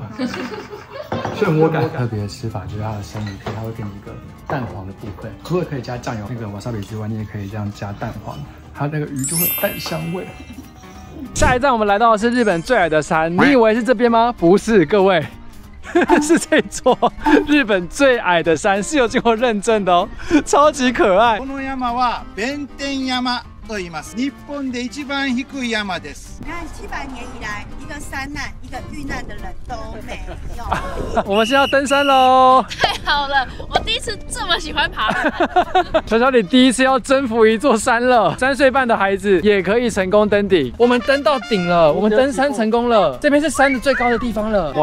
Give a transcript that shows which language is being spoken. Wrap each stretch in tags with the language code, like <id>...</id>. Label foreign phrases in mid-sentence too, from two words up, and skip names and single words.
<zh>漩涡感特别的吃法就是它的生鱼片，它会给你一个蛋黄的部分，除了可以加酱油那个wasabi之外，你也可以这样加蛋黄，它那个鱼就会有蛋香味。下一站我们来到的是日本最矮的山，你以为是这边吗？不是，各位。是这座日本最矮的山，是有经过认证的哦，超级可爱。</zh> <ja>この山は弁天山と言います。日本で一番低い山です。</ja> <zh>你看700年以来，一个山难、一个遇难的人都没有。我们现在要登山喽！太好了，我第一次这么喜欢爬山。小小李第一次要征服一座山了，3岁半的孩子也可以成功登顶。我们登到顶了，我们登山成功了，这边是山的最高的地方了。</zh>